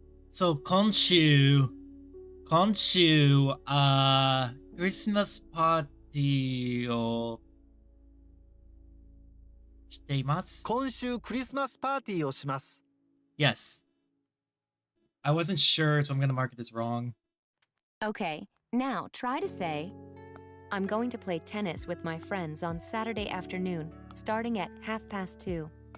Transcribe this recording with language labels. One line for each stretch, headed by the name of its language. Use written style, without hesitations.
Japanese: So, Konshu, Christmas party をしています。今週クリスマスパーティーをします。
English: Yes. I wasn't sure, so I'm gonna mark it as wrong. Okay, now try to say, I'm going to play tennis with my friends on Saturday afternoon, starting at 2:30.